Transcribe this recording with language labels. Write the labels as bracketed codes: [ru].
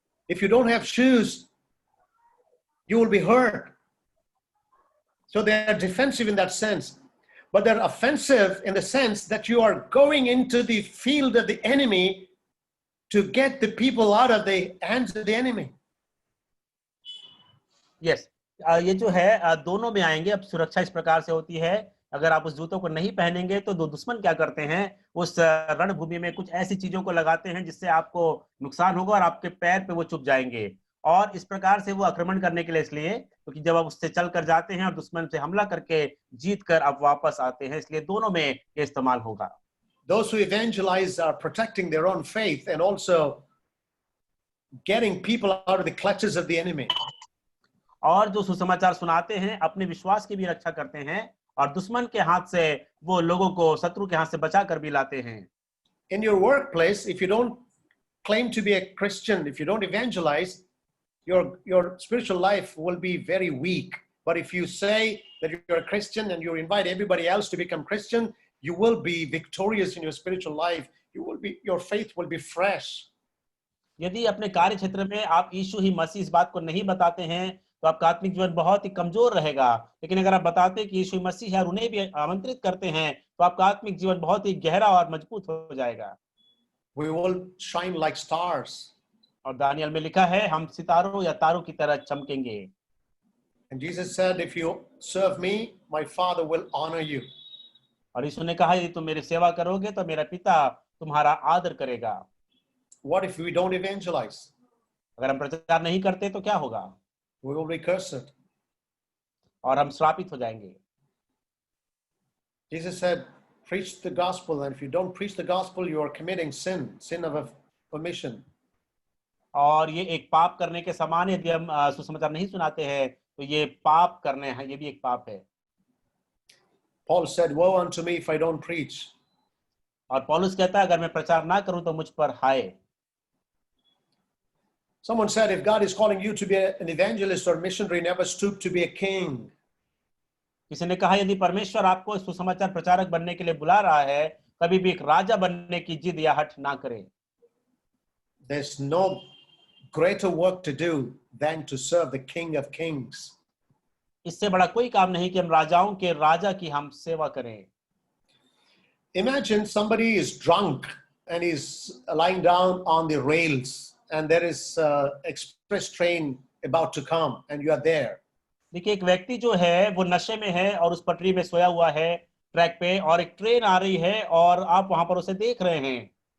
[en] If you don't have shoes, you will be hurt. So they are defensive in that sense. But they're offensive in the sense that you are going into the field of the enemy to get the people out of the hands of the enemy. [hi] Yes. ये जो है दोनों में आएंगे। अब सुरक्षा इस प्रकार से होती है, अगर आप उस जूतों को नहीं पहनेंगे तो दो दुश्मन क्या करते हैं, उस रणभूमि में कुछ ऐसी चीजों को लगाते हैं जिससे आपको नुकसान होगा और आपके पैर पे वो चुभ जाएंगे। और इस प्रकार से वो आक्रमण करने के लिए इसलिए क्योंकि जब आप उससे चल कर जाते हैं और दुश्मन से हमला करके जीत कर आप वापस आते हैं, इसलिए दोनों में ये इस्तेमाल होगा। [en] Those who evangelize are protecting their own faith and also getting people out of the clutches of the enemy. [hi] और जो सुसमाचार सुनाते हैं अपने विश्वास की भी रक्षा करते हैं और दुश्मन के हाथ से वो लोगों को शत्रु के हाथ से बचा कर भी लाते हैं। [en] In your workplace, if you don't claim to be a Christian, if you don't evangelize, your spiritual life will be very weak. But if you say that you're a Christian and you invite everybody else to become Christian, you will be victorious in your spiritual life. Your faith will be fresh. [hi] यदि अपने कार्य क्षेत्र में आप यीशु ही मसीह इस बात को नहीं बताते हैं तो आपका आत्मिक जीवन बहुत ही कमजोर रहेगा, लेकिन अगर आप बताते हैं कि यीशु मसीह है और उन्हें भी आमंत्रित करते हैं तो आपका आत्मिक जीवन बहुत ही गहरा और मजबूत हो जाएगा। [en] We will shine like stars. [hi] और दानियल में लिखा है हम सितारों या तारों की तरह चमकेंगे। [en] And Jesus said, if you serve me, my Father will honor you. [hi] और यीशु ने कहा यदि तुम मेरी सेवा करोगे तो मेरा पिता तुम्हारा आदर करेगा। [en] What if we don't evangelize? [hi] अगर हम प्रचार नहीं करते तो क्या होगा? [en] We will be cursed. [hi] और हम श्रापित हो जाएंगे। [en] Jesus said, preach the gospel, and if you don't preach the gospel, you are committing sin of omission. [hi] और ये एक पाप करने के समान है, यदि हम सुसमाचार नहीं सुनाते हैं तो ये पाप करने हैं, ये भी एक पाप है। [en] Paul said, woe unto me if I don't preach. [hi] और पौलुस कहता है अगर मैं प्रचार ना करूं तो मुझ पर हाय। [en] Someone said, if God is calling you to be an evangelist or missionary, never stoop to be a king. [hi] किसी ने कहा यदि परमेश्वर आपको सुसमाचार प्रचारक बनने के लिए बुला रहा है, कभी भी एक राजा बनने की जिद या हठ ना करें। [en] There's no greater work to do than to serve the King of Kings. [hi] इससे बड़ा कोई काम नहीं कि हम राजाओं के राजा की हम सेवा करें. [en] Imagine somebody is drunk and is lying down on the rails, and there is an express train about to come, and you are there. [hi] देखिए, एक व्यक्ति जो है वो नशे में है और उस पटरी में सोया हुआ है ट्रैक पे, और एक ट्रेन आ रही है और आप वहां पर उसे देख रहे हैं.